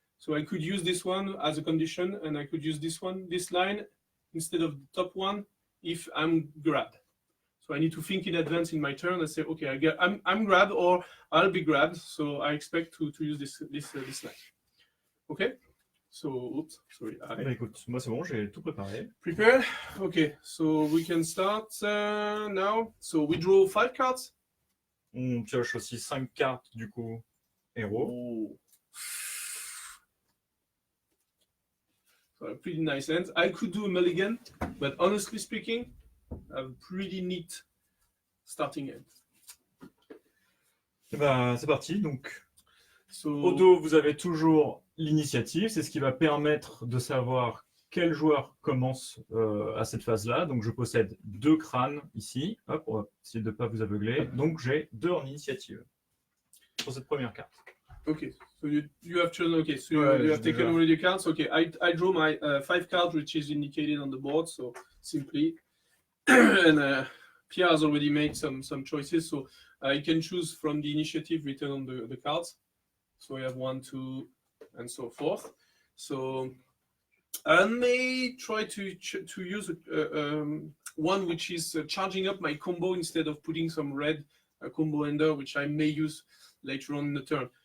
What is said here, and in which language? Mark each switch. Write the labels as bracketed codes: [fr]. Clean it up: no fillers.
[en] So I could use this one as a condition, and I could use this line instead of the top one if I'm grabbed. So I need to think in advance in my turn and say, okay, I'm grabbed or I'll be grabbed. So I expect to use this line. Okay. So, oops, sorry. [fr] Bah écoute, moi c'est bon, j'ai tout préparé. [en] Prepared. Okay. So we can start now. So we draw 5 cards. [fr] On pioche aussi 5 cartes du coup héros. Oh. [en] So a pretty nice hand. I could do a mulligan, but honestly speaking, a pretty neat starting hand. [fr] Et bah, c'est parti. Donc, [en] So, [fr] au dos, vous avez toujours l'initiative. C'est ce qui va permettre de savoir quel joueur commence à cette phase-là. Donc, je possède 2 crânes ici. Hop, on va essayer de ne pas vous aveugler. Donc, j'ai 2 en initiative pour cette première carte. [en] okay, so you have chosen. Okay, so [fr] Ouais, [en] you have [fr] j'ai [en] taken [fr] déjà. [en] already cards. Okay, I draw my 5 cards, which is indicated on the board. So simply, and Pierre has already made some choices. So you can choose from the initiative written on the cards. So I have 1, 2, and so forth. So I may try to use one which is charging up my combo instead of putting some red combo ender, which I may use later on in the turn.